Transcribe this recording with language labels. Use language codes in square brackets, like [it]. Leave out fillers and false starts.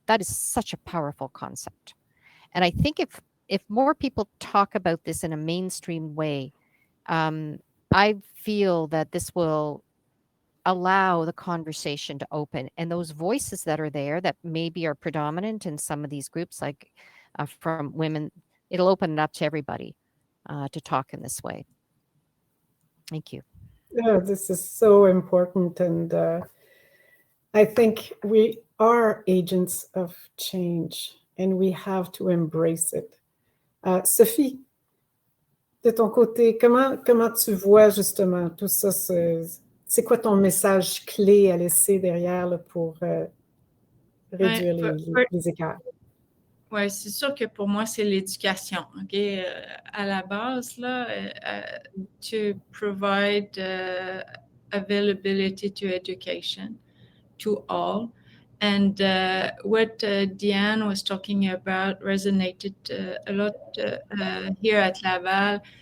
[en] That is such a powerful concept. And I think if more people talk about this in a mainstream way, um, I feel that this will allow the conversation to open and those voices that are there that maybe are predominant in some of these groups, like from women, it'll open it up to everybody to talk in this way. Thank you. Yeah, this is so important. And I think we are agents of change and we have to embrace it. [fr] Sophie, de ton côté, comment tu vois justement tout ça? C'est quoi ton message clé à laisser derrière là, pour réduire les écarts? Oui, c'est sûr que pour moi, c'est l'éducation. [en] Okay? [fr] À la base, là, [en] to provide availability to education to all. And what Diane was talking about resonated a lot here at Laval.